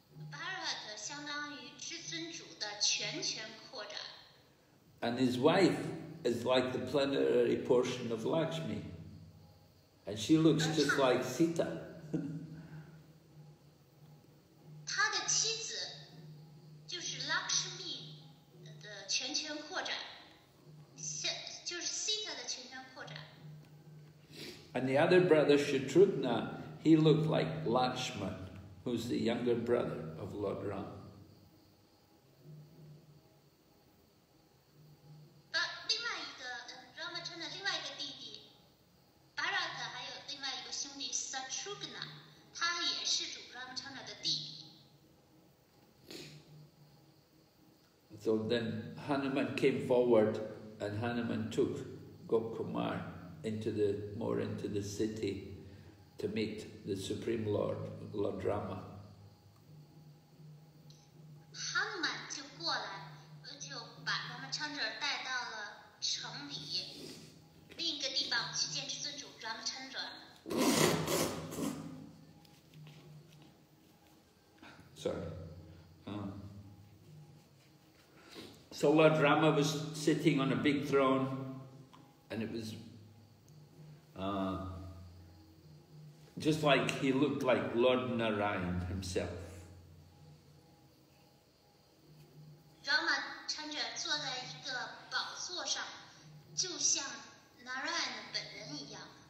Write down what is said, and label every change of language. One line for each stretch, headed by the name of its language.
Chinese: Bharat 相当于至尊主的全扩展。
English: And his wife is like the plenary portion of Lakshmi. And she looks just like Sita.
Chinese: 他的妻子就是 Lakshmi 的全扩展。就是 Sita 的全扩展。
English: And the other brother, Shatrughna, he looked like Lakshman, who's the younger brother of Lord Ram.
Chinese: 另外一个 Ramachandra 另外一个弟弟 Bharat 还有另外一个兄弟 Shatrughna， 他也是主 Ramachandra 的弟弟。
English: So then Hanuman came forward, and Hanuman took Gopkumar into the city to meet the Supreme Lord, Lord Rama.
Chinese: Hanuman 就过来，就把 Ramachandra 带到了城里另一个地方去见至尊主 Ramachandra。
English: Sorry. So Lord Rama was sitting on a big throne, and it was just like he looked like Lord Narayan himself.
Chinese: Ramachandra 坐在一个宝座上，就像 Narayan 本人一样。